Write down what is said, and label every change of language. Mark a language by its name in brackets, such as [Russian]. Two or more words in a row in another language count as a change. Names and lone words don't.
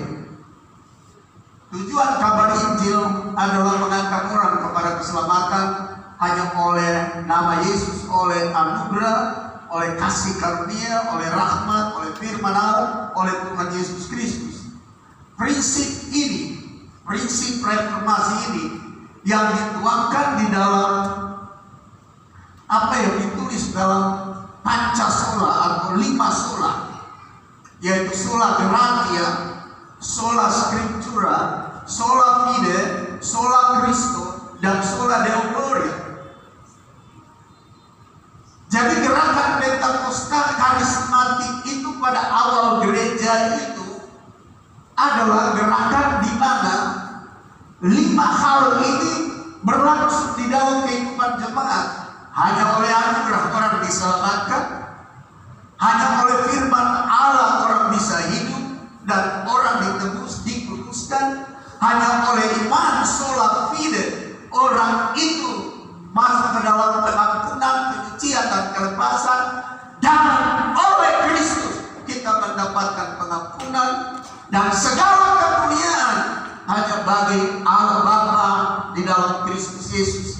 [Indonesian] Tujuan kabar Injil adalah mengangkat orang kepada keselamatan hanya oleh nama Yesus, oleh anugerah, oleh kasih karunia, oleh rahmat, oleh firman Allah, oleh Tuhan Yesus Kristus. Prinsip ini, prinsip reformasi ini yang dituangkan di dalam apa yang ditulis dalam Pancasola atau 5 sola, yaitu [Latin] sola gratia, sola scriptura, sola fide, sola Christo, [Indonesian] dan [Latin] sola Deo Gloria. [Indonesian] Jadi gerakan Pentakosta karismatik itu pada awal gereja itu adalah gerakan di mana 5 hal ini berlangsung di dalam kehidupan jemaat. Hanya oleh anugerah orang diselamatkan, hanya oleh firman Allah orang bisa hidup dan orang ditebus, dikuduskan, hanya oleh iman [Latin] sola fide [Indonesian] orang itu masuk ke dalam pengampunan, penyucian dan kelepasan, dan oleh Kristus kita mendapatkan pengampunan dan segala kemuliaan hanya bagi Allah Bapa di dalam Kristus Yesus.